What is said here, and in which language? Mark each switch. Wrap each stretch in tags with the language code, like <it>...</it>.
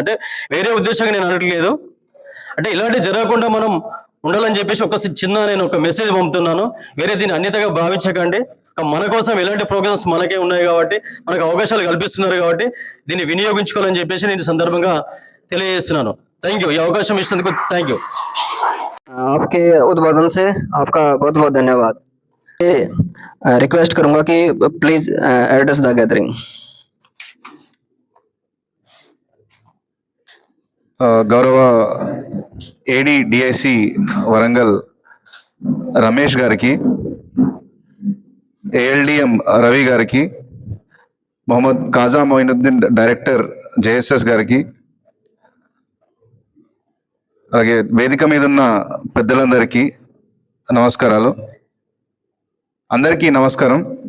<te>అంటే వేరే ఉద్దేశంగా నేను అనట్లేదు, అంటే ఇలాంటివి జరగకుండా మనం ఉండాలని చెప్పేసి నేను ఒక మెసేజ్ పంపుతున్నాను. వేరే దీన్ని అన్యతగా భావించకండి. మన కోసం ఎలాంటి ప్రోగ్రామ్స్ మనకే ఉన్నాయి కాబట్టి, మనకు అవకాశాలు కల్పిస్తున్నారు కాబట్టి దీన్ని వినియోగించుకోవాలని చెప్పేసి నేను సందర్భంగా తెలియజేస్తున్నాను. Thank you. ఈ అవకాశం ఇచ్చినందుకు థ్యాంక్ యూ.</te> <hi>आपके उद्बोधन से आपका बहुत बहुत धन्यवाद. रिक्वेस्ट करूंगा कि</hi> <en>Please address the gathering.</en> <te>గౌరవ ADDIC వరంగల్ రమేష్ గారికి, ALDM రవి గారికి, మొహమ్మద్ కాజా మొయినుద్దీన్ డైరెక్టర్ JSS గారికి, అలాగే వేదిక మీద ఉన్న పెద్దలందరికీ నమస్కారాలు. అందరికీ నమస్కారం.</te>